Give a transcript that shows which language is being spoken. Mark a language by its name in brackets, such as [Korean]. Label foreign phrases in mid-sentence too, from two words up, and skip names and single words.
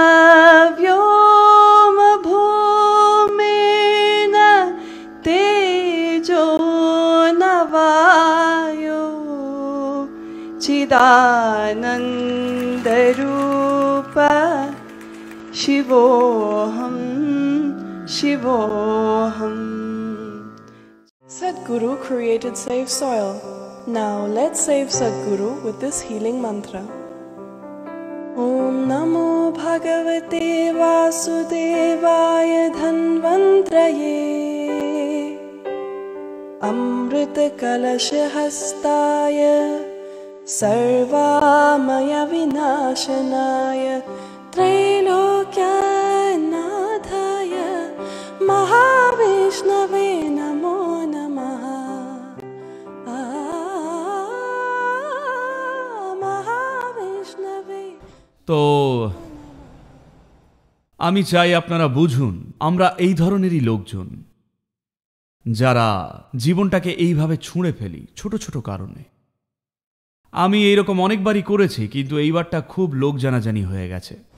[Sanskrit] व्योमभूमेन तेजो न वायो चिदानन्दरूप शिवोऽहं शिवोऽहम्. [English] Sadhguru created Save Soil. Now let's save Sadhguru with this healing mantra. [Sanskrit] Om Namo Bhagavate Vasudevaya Dhanvantraye Amrita Kalashahastaya Sarvamaya Vinashanaya Trailokyanadhaya Mahavishnave Namo Namaha. Mahavishnave. [Bangla] তো আমি চাই আপনারা বুঝুন, আমরা এই ধরনেরই লোকজন, যারা জীবনটাকে এইভাবে ছুঁড়ে ফেলি ছোট ছোট কারণে। আমি এইরকম অনেকবারই করেছি, কিন্তু এইবারটা খুব লোক জানাজানি হয়ে গেছে।